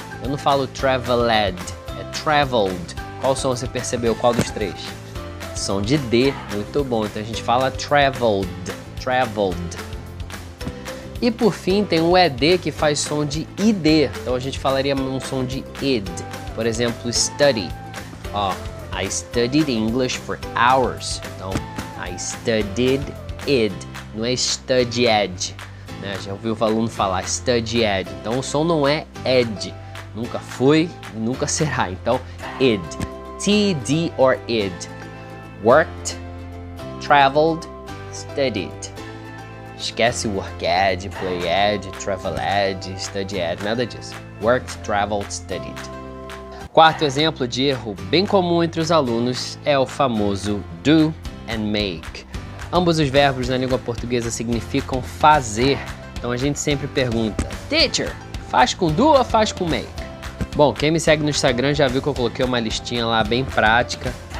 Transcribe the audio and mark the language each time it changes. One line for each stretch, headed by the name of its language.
Portuguese: Eu não falo traveled, é traveled. Qual som você percebeu? Qual dos 3? Som de D, muito bom. Então a gente fala traveled, traveled. E por fim tem o ED que faz som de ID. Então a gente falaria um som de id. Por exemplo, study.
English: I studied English for hours.
Portuguese: Então,
English: I studied
Portuguese: id. Não é studied. Já ouviu o aluno falar studied, então o som não é ed, nunca foi e nunca será, então id, TD or id, worked, traveled, studied. Esquece worked, played, traveled, studied, nada disso, worked, traveled, studied. Quarto exemplo de erro bem comum entre os alunos é o famoso do and make. Ambos os verbos na língua portuguesa significam fazer, então a gente sempre pergunta, teacher, faz com do ou faz com make? Bom, quem me segue no Instagram já viu que eu coloquei uma listinha lá bem prática.